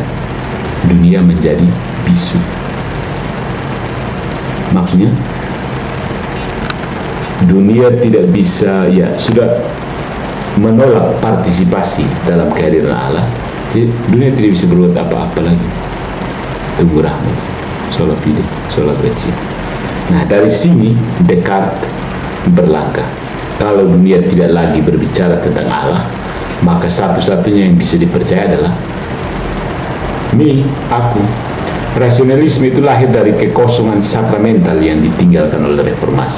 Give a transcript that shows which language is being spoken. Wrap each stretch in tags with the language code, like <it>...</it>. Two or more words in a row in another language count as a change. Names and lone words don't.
<id>Dunia menjadi bisu. Maksudnya, dunia tidak bisa, ya sudah menolak partisipasi dalam kehadiran Allah. Jadi dunia tidak bisa berbuat apa-apa lagi. Tunggu rahmat,</id> <la>sola fide, sola gratia.</la> <id>Nah, dari sini Descartes berlangkah. Kalau dunia tidak lagi berbicara tentang Allah, maka satu-satunya yang bisa dipercaya adalah aku. Rasionalisme itu lahir dari kekosongan sakramental yang ditinggalkan oleh reformasi.</id>